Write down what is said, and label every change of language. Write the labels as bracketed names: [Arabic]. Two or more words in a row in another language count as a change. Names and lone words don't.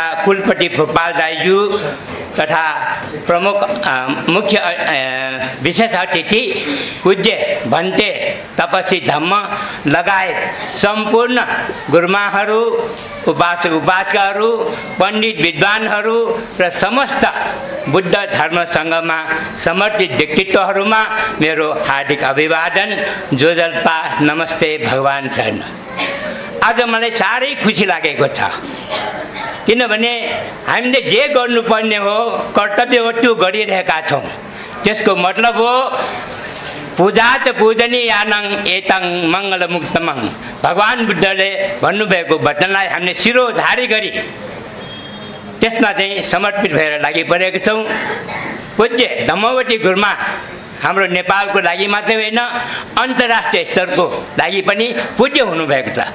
[Nepali] कुलपति भोपाल दाइज्यू तथा प्रमुख मुख्य विशेष अतिथि पूज्य भन्ते तपस्वी धम्म लगायत सम्पूर्ण गुरुमाहरू, उपासक उपासिकाहरू, पण्डित विद्वानहरू र समस्त बुद्ध धर्म सङ्घमा समर्पित व्यक्तित्वहरूमा मेरो हार्दिक अभिवादन, जोजल्पा, नमस्ते, भगवान शरण। आज मलाई साह्रै खुसी लागेको छ, किनभने हामीले जे गर्नुपर्ने हो कर्तव्य हो त्यो गरिरहेका छौँ। त्यसको मतलब हो [Pali] पूजा च पूजनीयानं एतं मङ्गलमुक्तमं। [Nepali] भगवान् बुद्धले भन्नुभएको वचनलाई हामीले शिरोधारी गरी त्यसमा चाहिँ समर्पित भएर लागि परेका छौँ। पूज्य धम्मवती गुरुमा हाम्रो नेपालको लागि मात्रै होइन, अन्तर्राष्ट्रिय स्तरको लागि पनि पूज्य हुनुभएको छ।